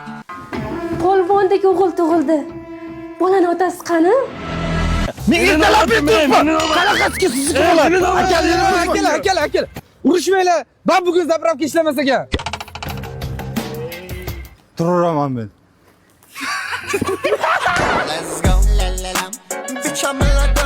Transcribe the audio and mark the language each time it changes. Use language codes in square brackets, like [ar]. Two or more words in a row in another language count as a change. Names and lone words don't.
[uz] Polvondagi o'g'il tug'ildi. Bolani otasi qani? Menga talab etmayman. Qanaqasiga sizni qilaman? Akalar. Urushmanglar. Ben bugun zapravka ishlamas ekan. Turaman men. [en] Let's go, la la la. Bitch, I'm a